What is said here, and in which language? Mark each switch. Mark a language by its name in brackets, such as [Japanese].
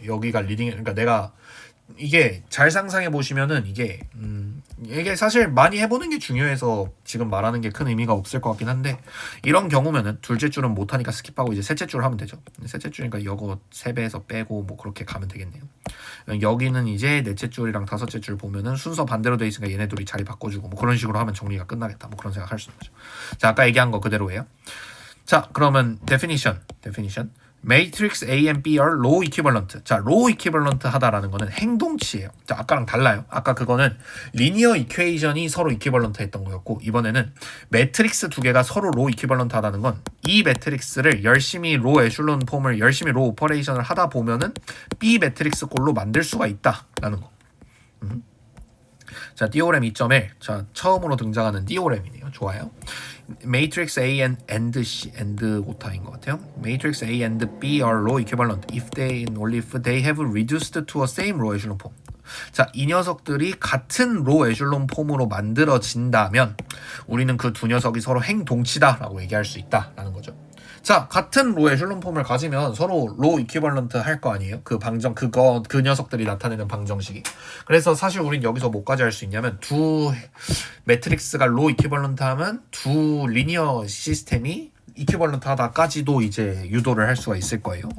[Korean] 여기가 리딩, 그러니까 내가 이게 잘 상상해 보시면은 이게 사실 많이 해보는 게 중요해서 지금 말하는 게 큰 의미가 없을 것 같긴 한데, 이런 경우면은 둘째 줄은 못하니까 스킵하고 이제 셋째 줄 하면 되죠. 셋째 줄이니까 이거 3배에서 빼고 뭐 그렇게 가면 되겠네요. 여기는 이제 넷째 줄이랑 다섯째 줄 보면은 순서 반대로 돼 있으니까 얘네 둘이 자리 바꿔주고 뭐 그런 식으로 하면 정리가 끝나겠다, 뭐 그런 생각 할 수 있는 거죠. 자, 아까 얘기한 거 그대로예요. 자, 그러면 definition. [English] Matrix A and B are row equivalent. [Korean] 자, row equivalent 하다라는 거는 행동치예요. 자, 아까랑 달라요. 아까 그거는 리니어 이퀘이션이 서로 equivalent 했던 거였고, 이번에는 매트릭스 두 개가 서로 row equivalent 하다는 건 이 매트릭스를 열심히 row 에슐론 폼을 열심히 row 오퍼레이션을 하다 보면은 B 매트릭스 꼴로 만들 수가 있다라는 거. 자, 디오렘 2.1. 자, 처음으로 등장하는 디오렘이네요. 좋아요. [English] Matrix A and C, and [Korean] 오타인 것 같아요. [English] Matrix A and B are row equivalent if they only if they have reduced to a same row echelon form. [Korean] 자, 이 녀석들이 같은 로 에슐론 폼으로 만들어진다면 우리는 그 두 녀석이 서로 행동치다라고 얘기할 수 있다라는 거죠. 자, 같은 로 에슐론 폼을 가지면 서로 로 이퀴벌런트 할 거 아니에요? 그 방정, 그 녀석들이 나타내는 방정식이. 그래서 사실 우린 여기서 뭐까지 할 수 있냐면, 두 매트릭스가 로 이퀴벌런트 하면 두 리니어 시스템이 이퀴벌런트 하다까지도 이제 유도를 할 수가 있을 거예요.